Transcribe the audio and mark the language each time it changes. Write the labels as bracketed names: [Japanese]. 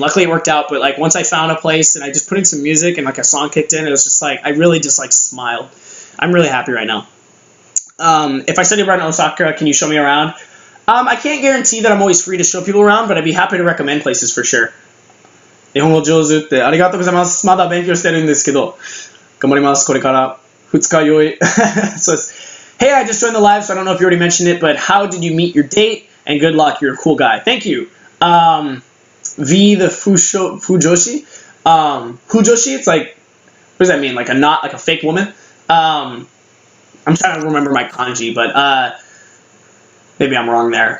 [English] Luckily it worked out, but like once I found a place and I just put in some music and like a song kicked in, it was just like I really just like smiled. I'm really happy right now. If I study abroad in Osaka, can you show me around? I can't guarantee that I'm always free to show people around, but I'd be happy to recommend places for sure. [Japanese] 日本語上手ってありがとうございます。まだ勉強してるんですけど、頑張ります。これから二日酔い。そうです。 [English] Hey, I just joined the live, so I don't know if you already mentioned it, but how did you meet your date? And good luck, you're a cool guy. Thank you. V the Fujoshi. Fujoshi, it's like, what does that mean? Like a fake woman? I'm trying to remember my kanji, but maybe I'm wrong there.